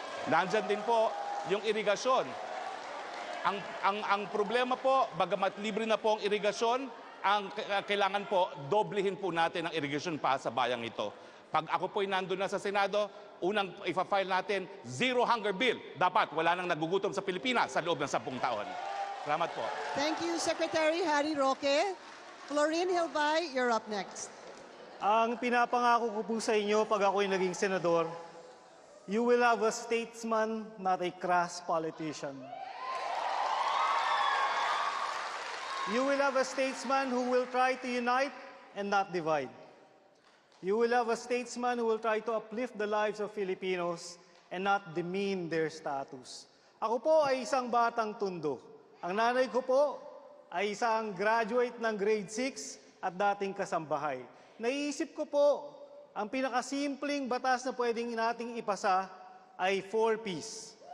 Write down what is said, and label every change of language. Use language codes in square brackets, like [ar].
[tl] Nandyan din po yung irigasyon. Ang problema po, bagamat libre na po ang irigasyon, ang kailangan po, doblehin po natin ang irigasyon pa sa bayang ito. Pag ako po'y nandun na sa Senado, unang ipa-file natin, zero hunger bill. Dapat wala nang nagugutom sa Pilipinas sa loob ng 10 taon. Salamat po. [en] Thank you, Secretary Harry Roque. Florine Hilbay, you're up next. [tl] Ang pinapangako ko po sa inyo pag ako'y naging senador, [en] you will have a statesman, not a crass politician. You will have a statesman who will try to unite and not divide. You will have a statesman who will try to uplift the lives of Filipinos and not demean their status. [tl] Ako po ay isang batang tundo. Ang nanay ko po ay isang graduate ng grade 6 at dating kasambahay. Naiisip ko po, ang pinakasimpleng batas na pwedeng nating ipasa ay 4 Ps.